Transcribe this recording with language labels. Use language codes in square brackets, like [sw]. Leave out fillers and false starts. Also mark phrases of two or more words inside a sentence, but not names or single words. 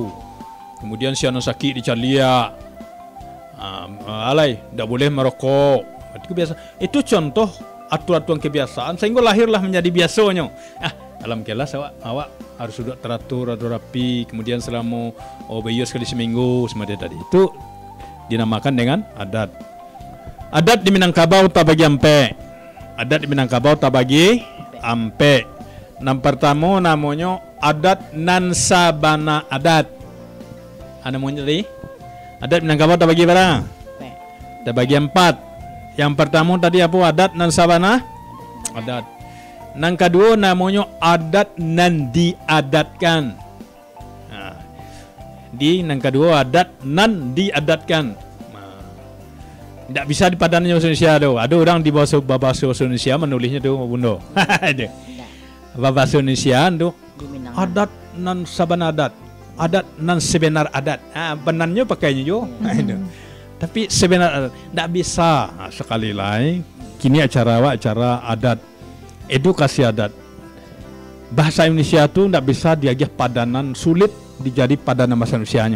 [id] Kemudian si anak sakit dicalia, tidak boleh merokok. Itu biasa. Itu contoh aturan kebiasaan sehingga lahirlah menjadi biasanya. Dalam kelas awak harus duduk teratur, rapi. Kemudian selama bayar sekali seminggu seperti tadi. Itu dinamakan dengan adat. [min] Adat di Minangkabau tak bagi ampe. Adat di Minangkabau tak bagi ampe. [id] Yang pertama namanya [min] adat nansabana adat. [id] Namanya tadi adat Minangkabau tak bagi berapa? Tak bagi 4. Yang pertama tadi apa? [min] Adat nan sabana adat. [id] Yang kedua namanya [min] adat nan diadatkan. [id] Yang kedua [min] adat nan diadatkan. [id] Tidak bisa dipadannya bahasa Indonesia tu. Ada orang di bahasa Indonesia menulisnya tu bundo. Ada. Bahasa Indonesia tu [min] adat nan sabana adat. [id] Adat nan sebenar adat. Benarnya pakainya jo. Tapi sebenar adat tidak bisa. Sekali lagi kini acara adat, edukasi adat. Bahasa Indonesia tu tidak bisa diagih padanan, sulit dijadi padanan bahasa Indonesianya.